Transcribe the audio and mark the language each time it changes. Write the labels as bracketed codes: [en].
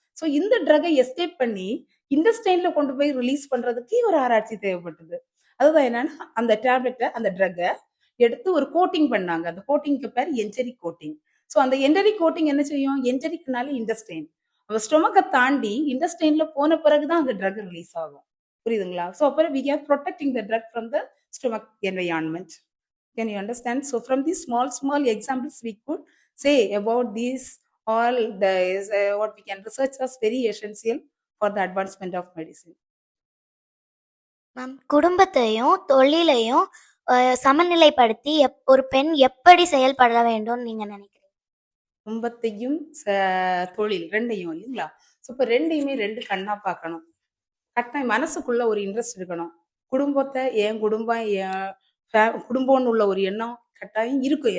[ta] So இந்த ட்ரகை escape பண்ணி இண்டஸ்டைன்ல கொண்டு போய் ரிலீஸ் பண்றதுக்கு ஒரு ஆராய்ச்சி தேவைப்பட்டது. அதுதான் என்னன்னா அந்த டேப்லெட்டை, அந்த ட்ரக்கை எடுத்து ஒரு கோட்டிங் பண்ணாங்க. அந்த கோட்டிங்க்கு பேர் என்டரிக் கோட்டிங். ஸோ அந்த என்டரிக் கோட்டிங் என்ன செய்யும்? என்டரிக்னால இண்டஸ்டைன், அந்த ஸ்டொமக்கை தாண்டி இண்டஸ்டைன்ல போன பிறகுதான் அந்த ட்ரக் ரிலீஸ் ஆகும். புரியுதுங்களா? ஸோ அப்புறம் [en] we are protecting the drug from the stomach environment. Can you understand? So from these small examples we could say about these all the what we can research as very essential for the advancement of medicine. [ta] Ma'am, குடும்பத்தையும் தொழிலையும் சமநிலைப்படுத்தி ஒரு பெண் எப்படி செயல்பட வேண்டும் நீங்க நினைக்கிறீங்க? குடும்பத்தையும் தொழில் ரெண்டையும் இல்லைங்களா? ஸோ இப்போ ரெண்டையுமே ரெண்டு கண்ணா பார்க்கணும். கட்டாயம் மனசுக்குள்ள ஒரு இன்ட்ரெஸ்ட் இருக்கணும். குடும்பத்தை என் குடும்பம் என் குடும்பம்னு உள்ள ஒரு எண்ணம் கட்டாயம் இருக்கும்.